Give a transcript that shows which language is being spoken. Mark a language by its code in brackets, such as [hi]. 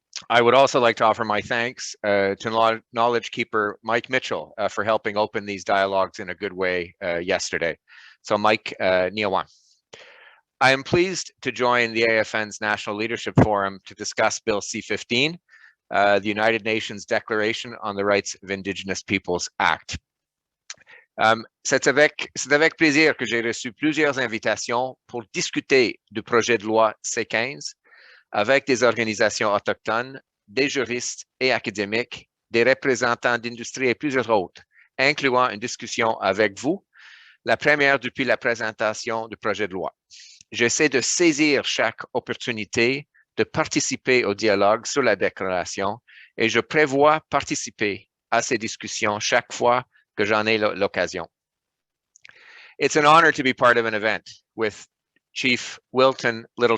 [en] I would also like to offer my thanks to Knowledge Keeper Mike Mitchell for helping open these dialogues in a good way yesterday. So Mike, Niawan. I am pleased to join the AFN's National Leadership Forum to discuss Bill C15, the United Nations Declaration on the Rights of Indigenous Peoples Act. [fr] C'est avec plaisir que j'ai reçu plusieurs invitations pour discuter du projet de loi C15 avec des organisations autochtones, des juristes et académiques des représentants d'industrie et plusieurs autres, incluant une discussion avec vous, la première depuis la présentation du projet de loi. J'essaie de saisir chaque opportunité de participer au dialogue sur la déclaration et je prévois participer à ces discussions chaque fois que j'en ai l'occasion. [en] It's an honor to be part of an event with Chief Dr.